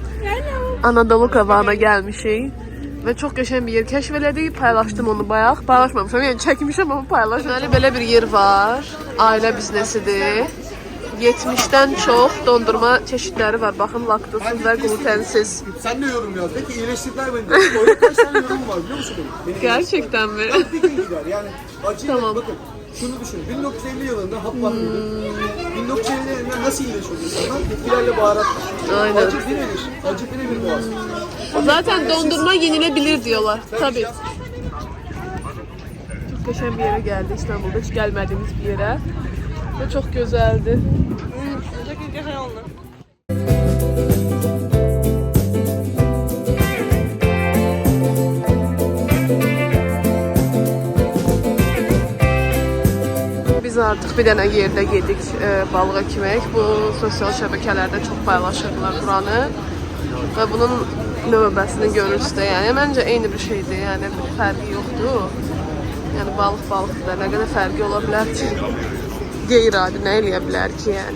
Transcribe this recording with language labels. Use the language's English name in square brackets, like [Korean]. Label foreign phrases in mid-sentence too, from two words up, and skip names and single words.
[Azerbaijani] Anadolu qabağına gəlmişik və çox qəşəng bir yer kəşf elədik. Paylaşdım onu bayaq. Paylaşmamışam, yəni çəkmişəm amma paylaşmadım. Belə bir yer var. Ailə biznesidir. 70'den çox dondurma çeşitləri var. Baxın, laktozsuz və glutensiz. [Turkish] Sen de yorum yaz. Peki iyileştirdiler beni. Orada kaç tane yorum var biliyor musun benim? Gerçekten mi? Bir gün gider yani. Acıyla Tamam. bakın. Şunu düşünün. 1950 yılında hap bakmıyorduk. 1950 yılında nasıl iyileşiyordu insanlar? Bitkilerle baharat. Aynen. Acı birebir. Acı birebir boğaz. Zaten dondurma yenilebilir diyorlar. Tabii. Çok qəşəng bir yere geldi İstanbul'da. Hiç gelmediğimiz bir yere. Ve çok güzeldi. Çok güzel oldu. [Azerbaijani] Biz artık bir dənə yerdə yedik balığa yemək. Bu sosial şəbəkələrdə çox paylaşırlar buranı. Və bunun növbəsini görürsünüz də, yəni məncə eyni bir şeydir. Yəni bir fərqi yoxdur. Yəni balıq balıqdır. Nə qədər fərqi ola bilər ki? Qeyri-adi nə eləyə bilər ki, yəni.